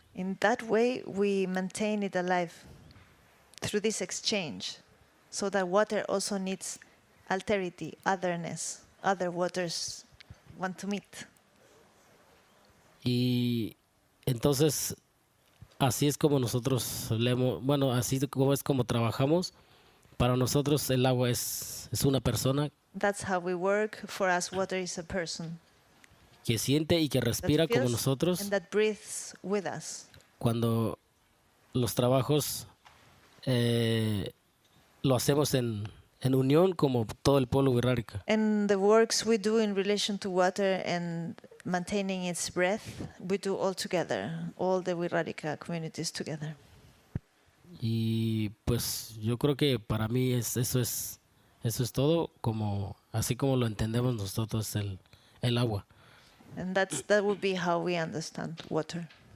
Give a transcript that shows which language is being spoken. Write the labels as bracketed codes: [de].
[en] In that way, we maintain it alive through this exchange, so that water also needs alterity, otherness. Other waters want to meet. [es] Y entonces, así es como nosotros así es como trabajamos. Para nosotros el agua es una persona. [en] That's how we work. For us, water is a person. [es] Que siente y que respira como nosotros. [en] And that breathes with us. [es] Cuando los trabajos lo hacemos en unión como todo el pueblo wixárika. [en] And the works we do in relation to water and maintaining its breath, we do all together, all the wixárika communities together. [es] Y pues yo creo que para mí eso es todo, así como lo entendemos nosotros el agua. [en] And that would be how we understand water.